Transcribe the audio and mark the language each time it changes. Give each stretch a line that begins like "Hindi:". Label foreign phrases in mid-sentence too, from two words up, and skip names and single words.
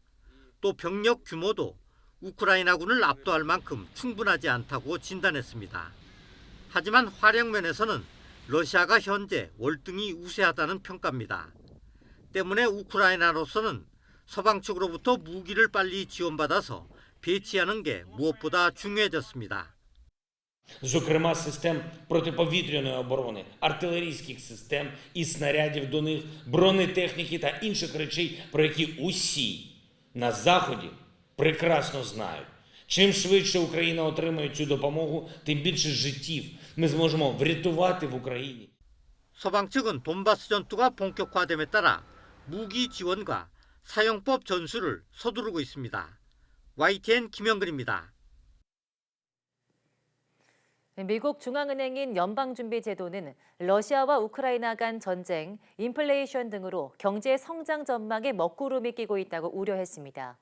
Korean: 또 병력 규모도 우크라이나군을 압도할 만큼 충분하지 않다고 진단했습니다. 하지만 화력 면에서는 러시아가 현재 월등히 우세하다는 평가입니다. 때문에 우크라이나로서는 서방 측으로부터 무기를 빨리 지원받아서 배치하는 게 무엇보다 중요해졌습니다.
Ukrainian: Зокрема, систем протиповітряної оборони, артилерійських систем і снарядів до них, бронетехніки та інших речей, про які усі на Заході прекрасно знають. Чим швидше Україна отримає цю допомогу, тим більше життів ми зможемо врятувати в Україні.
Korean: 서방 측은 돈바스 전투가 본격화됨에 따라 무기 지원과 사용법 전수를 서두르고 있습니다. YTN 김영근입니다. 미국 중앙은행인 연방준비제도는 러시아와 우크라이나 간 전쟁, 인플레이션 등으로 경제 성장 전망에 먹구름이 끼고 있다고 우려했습니다.